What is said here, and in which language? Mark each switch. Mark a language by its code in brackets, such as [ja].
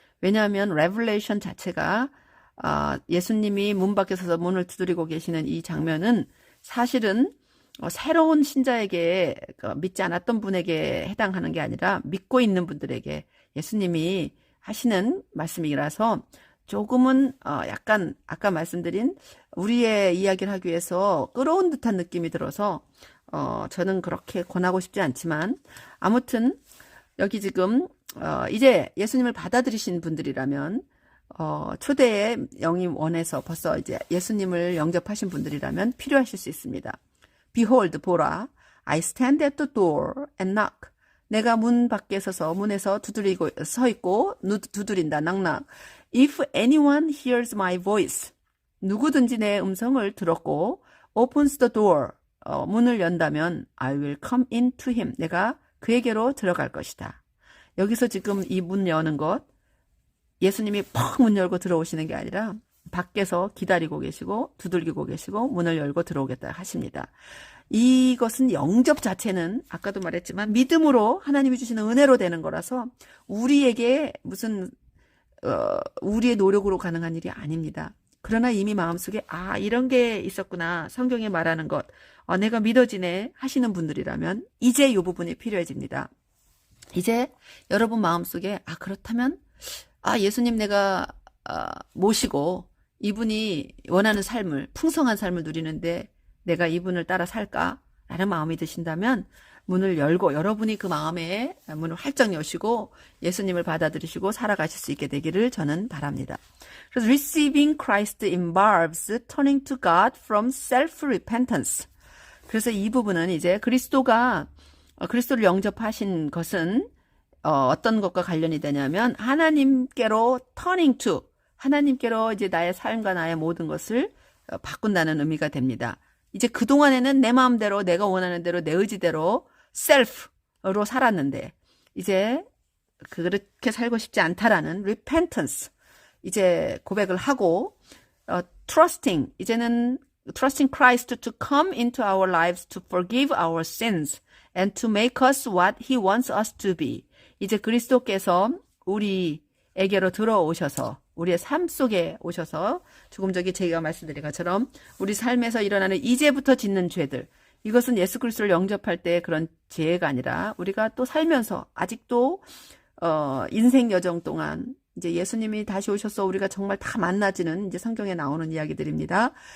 [ko] 왜냐하면 레벨레이션 자체가 예수님이 문 밖에 서서 문을 두드리고 계시는 이 장면은 사실은 새로운 신자에게 믿지 않았던 분에게 해당하는 게 아니라 믿고 있는 분들에게 예수님이 하시는 말씀이라서 조금은 약간 아까 말씀드린 우리의 이야기를 하기 위해서 끌어온 듯한 느낌이 들어서 저는 그렇게 권하고 싶지 않지만 아무튼 여기 지금 이제 예수님을 받아들이신 분들이라면 초대의 영이 원해서 벌써 이제 예수님을 영접하신 분들이라면 필요하실 수 있습니다. [en] Behold, [ko] 보라, [en] I stand at the door and knock. [ko] 내가 문 밖에 서서 문에서 서 있고 두드린다, 낙낙. [en] If anyone hears my voice, [ko] 누구든지 내 음성을 들었고 [en] opens the door, [ko] 문을 연다면 [en] I will come in to him. [ko] 내가 그에게로 들어갈 것이다. 여기서 지금 이 문 여는 것, 예수님이 퍽 문 열고 들어오시는 게 아니라 밖에서 기다리고 계시고 두들기고 계시고 문을 열고 들어오겠다 하십니다. 이것은 영접 자체는 아까도 말했지만 믿음으로 하나님이 주시는 은혜로 되는 거라서 우리에게 무슨 우리의 노력으로 가능한 일이 아닙니다. 그러나 이미 마음속에 이런 게 있었구나, 성경에 말하는 것 내가 믿어지네 하시는 분들이라면 이제 이 부분이 필요해집니다. 이제 여러분 마음속에 그렇다면 예수님 내가 모시고 이분이 원하는 삶을, 풍성한 삶을 누리는데 내가 이분을 따라 살까? 라는 마음이 드신다면 문을 열고 여러분이 그 마음에 문을 활짝 여시고 예수님을 받아들이시고 살아가실 수 있게 되기를 저는 바랍니다. [en] 그래서 receiving Christ involves turning to God from self-repentance. [ko] 그래서 이 부분은 이제 그리스도를 영접하신 것은 어떤 것과 관련이 되냐면 하나님께로 [en] turning to, [ko] 하나님께로 이제 나의 삶과 나의 모든 것을 바꾼다는 의미가 됩니다. 이제 그동안에는 내 마음대로 내가 원하는 대로 내 의지대로 self로 살았는데 이제 그렇게 살고 싶지 않다라는 repentance, 이제 고백을 하고 trusting, 이제는 [en] trusting Christ to come into our lives to forgive our sins and to make us what He wants us to be. [ko] 이제 그리스도께서 우리에게로 들어오셔서 우리의 삶 속에 오셔서 조금 전에 제가 말씀드린 것처럼 우리 삶에서 일어나는 이제부터 짓는 죄들, 이것은 예수 그리스도를 영접할 때 그런 죄가 아니라 우리가 또 살면서 아직도 인생 여정 동안 이제 예수님이 다시 오셔서 우리가 정말 다 만나지는 이제 성경에 나오는 이야기들입니다.